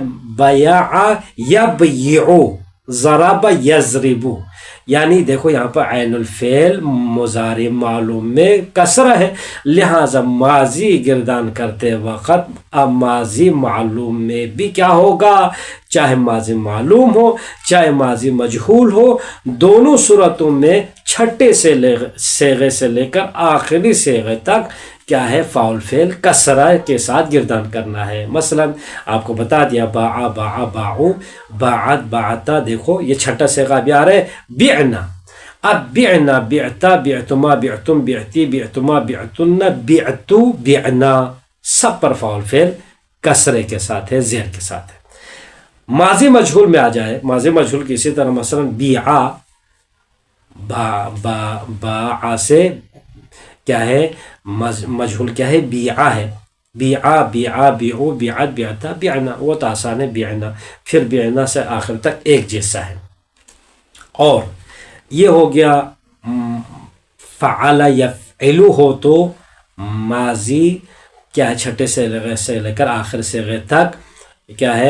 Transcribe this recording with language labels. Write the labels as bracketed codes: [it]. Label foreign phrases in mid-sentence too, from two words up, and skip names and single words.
[ar] بیع یبیعو، ضرب یضربو، [ur] یعنی دیکھو یہاں پر عین الفعل مضارع معلوم میں کسرہ ہے، لہذا ماضی گردان کرتے وقت اب ماضی معلوم میں بھی کیا ہوگا؟ [ar] چاہے ماضی معلوم ہو چاہے ماضی مجہول ہو، دونوں صورتوں میں چھٹے صیغے سے لے کر آخری صیغے تک کیا ہے؟ فاعل فعل کسرہ کے ساتھ گردان کرنا ہے. مثلا آپ کو بتا دیا باع باع باعو باعت باعتا، دیکھو یہ چھٹا صیغہ بھی آ رہا ہے بعنا. اب بعنا بعتا بعتما بعتم بعتی بعتما بعتن بعتو بعنا، [ur] سب پر فاعل فعل کسرے کے ساتھ ہے، زیر کے ساتھ ہے. ماضی مجہول میں آ جائے، ماضی مجہول کی اسی طرح مثلا بیعا، باع سے کیا ہے؟ مجہول کیا ہے؟ بیعا ہے. [ar] بیعا بیعا بیعو بیعت بیعتا بیعنا، [ur] وہ تو آسان ہے بیعنا، پھر بیعنا سے آخر تک ایک جیسا ہے. اور یہ ہو گیا [ar] فعل یفعلو [ur] ہو تو ماضی کیا ہے؟ چھٹے صیغے سے لے کر آخر صیغے تک کیا ہے؟